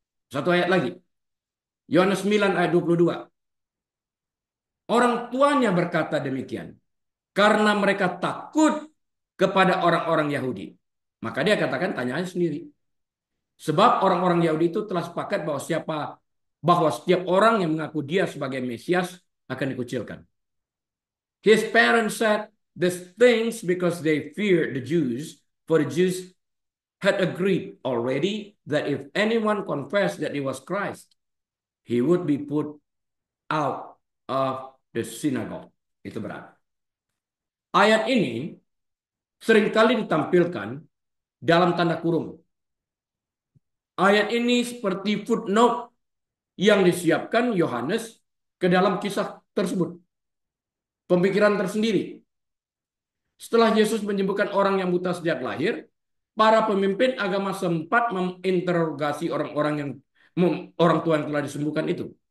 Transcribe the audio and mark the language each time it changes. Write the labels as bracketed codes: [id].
[id] Satu ayat lagi. Yohanes 9 ayat 22. Orang tuanya berkata demikian. Karena mereka takut kepada orang-orang Yahudi. Maka dia katakan tanya aja sendiri. Sebab orang-orang Yahudi itu telah sepakat bahwa siapa bahwa setiap orang yang mengaku dia sebagai Mesias akan dikucilkan. [en] His parents said these things because they feared the Jews, for the Jews had agreed already that if anyone confessed that he was Christ, he would be put out of the synagogue. [id] Itu berat. Ayat ini seringkali ditampilkan dalam tanda kurung. Ayat ini seperti footnote yang disiapkan Yohanes ke dalam kisah tersebut. Pemikiran tersendiri. Setelah Yesus menyembuhkan orang yang buta sejak lahir, para pemimpin agama sempat menginterogasi orang tua yang telah disembuhkan itu.